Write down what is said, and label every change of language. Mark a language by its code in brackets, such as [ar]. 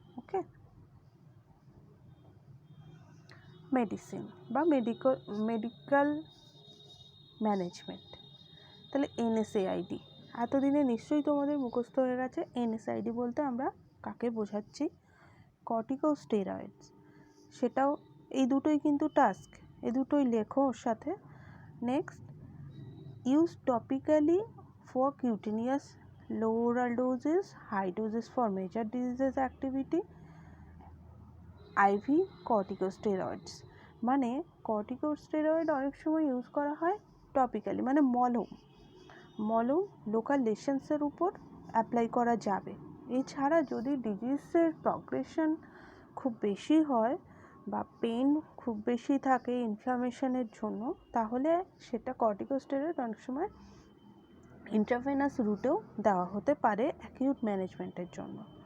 [bn] ওকে, medicine বা medical management. তাহলে NSAID এতদিনে নিশ্চয়ই তোমাদের মুখস্থ হয়ে গেছে। এনএসআইডি বলতে আমরা কাকে বোঝাচ্ছি? কর্টিকোস্টেরয়েডস। সেটাও এই দুটোই কিন্তু টাস্ক, এই দুটোই লেখো ওর সাথে। [en] Next, use topically for cutaneous, low oral doses, high doses for major diseases activity, IV corticosteroids। [bn] মানে কর্টিকোস্টেরয়েড অনেক সময় ইউজ করা হয় টপিক্যালি, মানে মলম লোকাল লেশনসের উপর অ্যাপ্লাই করা যাবে, এছাড়া যদি ডিজিজের প্রগ্রেশন খুব বেশি হয় বা পেন খুব বেশি থাকে ইনফ্লামেশনের জন্য, তাহলে সেটা কর্টিকোস্টেরয়েড অনেক সময় ইন্ট্রাভেনাস রুটেও দেওয়া হতে পারে অ্যাকিউট ম্যানেজমেন্টের জন্য।